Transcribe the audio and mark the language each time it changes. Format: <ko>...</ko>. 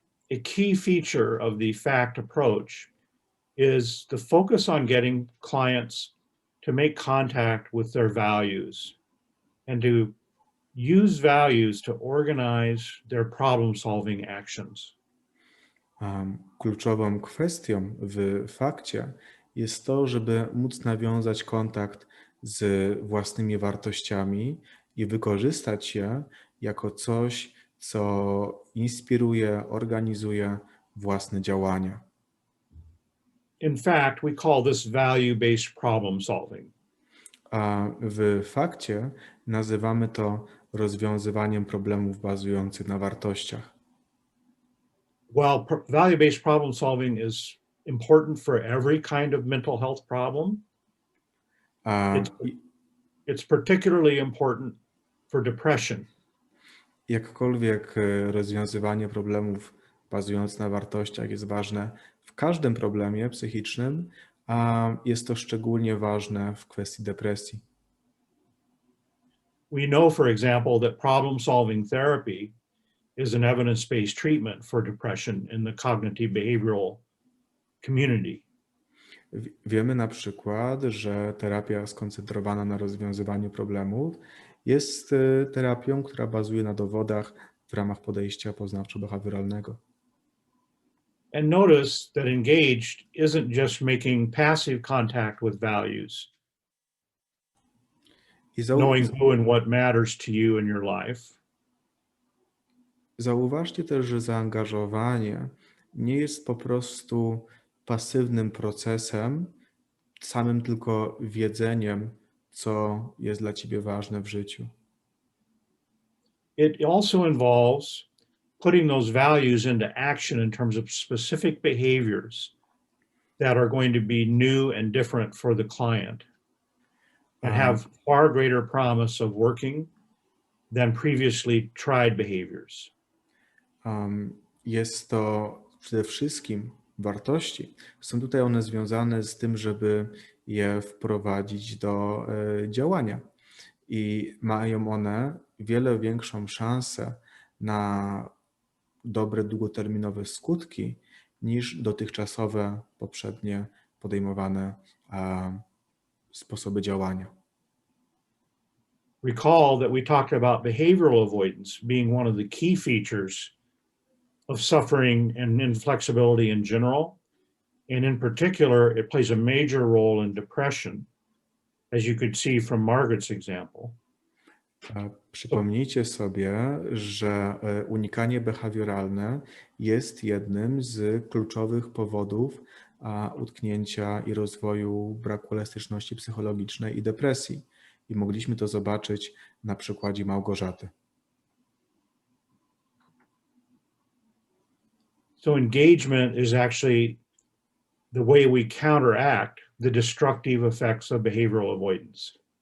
<en>A key feature of the FACT approach is the focus on getting clients to make contact with their values and to use values to organize their problem-solving actions.</en> <pl>Kluczową kwestią w fakcie jest to, żeby móc nawiązać kontakt z własnymi wartościami i wykorzystać je jako coś, co inspiruje, organizuje własne działania.</pl> <en>In fact, we call this value-based problem solving.</en> <pl>A w fakcie nazywamy to rozwiązywaniem problemów bazujących na wartościach.</pl> <en>While value-based problem solving is important for every kind of mental health problem, it's particularly important for depression.</en> <pl>Jakkolwiek rozwiązywanie problemów bazujących na wartościach jest ważne w każdym problemie psychicznym, a jest to szczególnie ważne w kwestii depresji.</pl> <en>We know, for example, that problem-solving therapy is an evidence-based treatment for depression in the cognitive behavioral community.</en> <pl>Wiemy na przykład, że terapia skoncentrowana na rozwiązywaniu problemów jest terapią, która bazuje na dowodach w ramach podejścia poznawczo-behawioralnego.</pl> <en>And notice that engaged isn't just making passive contact with values, knowing who and what matters to you in your life.</en> <pl>Zauważcie też, że zaangażowanie nie jest po prostu pasywnym procesem, samym tylko wiedzeniem, co jest dla ciebie ważne w życiu.</pl> <en>It also involves putting those values into action in terms of specific behaviors that are going to be new and different for the client and have far greater promise of working than previously tried behaviors.</en> <pl>Jest to przede wszystkim wartości. Są tutaj one związane z tym, żeby je wprowadzić do działania i mają one wiele większą szansę na dobre, długoterminowe skutki niż dotychczasowe, poprzednie podejmowane sposoby działania.</pl> <en>Recall that we talked about behavioral avoidance being one of the key features of suffering and inflexibility in general. And in particular, it plays a major role in depression, as you could see from Margaret's example.</en> <pl>Przypomnijcie sobie, że unikanie behawioralne jest jednym z kluczowych powodów utknięcia i rozwoju braku elastyczności psychologicznej i depresji. I mogliśmy to zobaczyć na przykładzie Małgorzaty.</pl> <en>So engagement is actually the way we counteract the destructive effects of behavioral avoidance.</en>